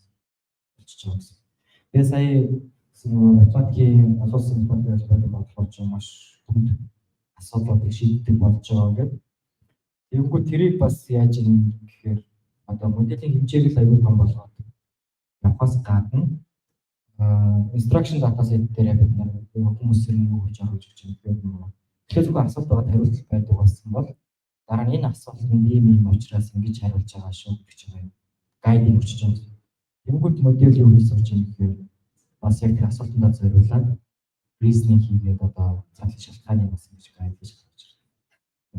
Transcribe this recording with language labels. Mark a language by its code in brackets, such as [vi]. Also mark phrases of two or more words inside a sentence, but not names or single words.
[mn] Болчихж байгаа гэсэн. Тэгээ сая математикийн олон улсын математикийн бодлогоч маш хүнд асуудлуудыг шийддэг болж байгаа гэдэг. Тэгэнгүүт тэрийг бас яаж юм гэхээр одоо моделийн хэмжээг л аюул том болгоод явахаас гадна [en] instruction data set [mn] дээр бид нар хүмүүс ирнэ гэж оруулж өгч байгаа. Тэгэхээр зөвхөн асуулт байгаа хариулт байдаг болсон бол дараа нь энэ асуултанд ийм учраас ингэж хариулж байгаа шүү гэж юм. Гайдыг өгч байгаа. Тэнгүүд модель юу хийж сурч байгаа гэхээр бас яг тэр асуултандаа зориулаад reasoning хийгээд одоо задлын шалтгааны бас ингэж гайд хийж гаргаж ирдэг.